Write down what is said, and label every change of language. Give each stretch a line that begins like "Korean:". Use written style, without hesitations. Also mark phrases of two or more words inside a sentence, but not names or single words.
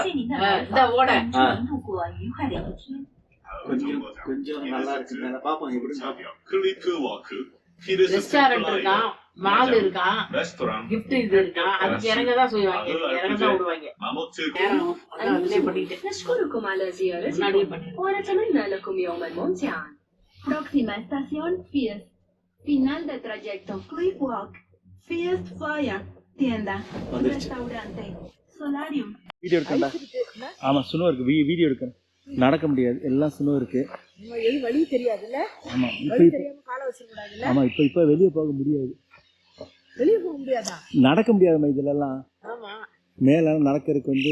Tamil: இந்த ஓட கொஞ்சம் நல்லா இருக்கு. பாப்போம் எப்படி. ரெஸ்டாரண்ட் இருக்கான், மால் இருக்கான், கிஃப்ட் இது இருக்கான். அதுக்கு இறங்கதான் செய்வாங்க, இறங்கதான் விடுவாங்க. அதுலயே பண்ணிட்டு
Arabic: نشكركم على زيارتكم ونتمنى لكم يوما ممتعا.
Spanish: Próxima estación Fies. Final de trayecto Cliff Walk. Fies Fire. Tienda. Restaurante. Solarium.
Tamil: வீடியோ எடுக்கண்டா. ஆமா, சுனோ இருக்கு. வீடியோ எடுக்கணும். நடக்க முடியாது, எல்லாம் சுனோ இருக்கு. வழி தெரியாதுல்ல. ஆமா, இப்ப வெளியே போக முடியாது. நடக்க முடியாது இதுல எல்லாம். மேல நடக்கிறதுக்கு வந்து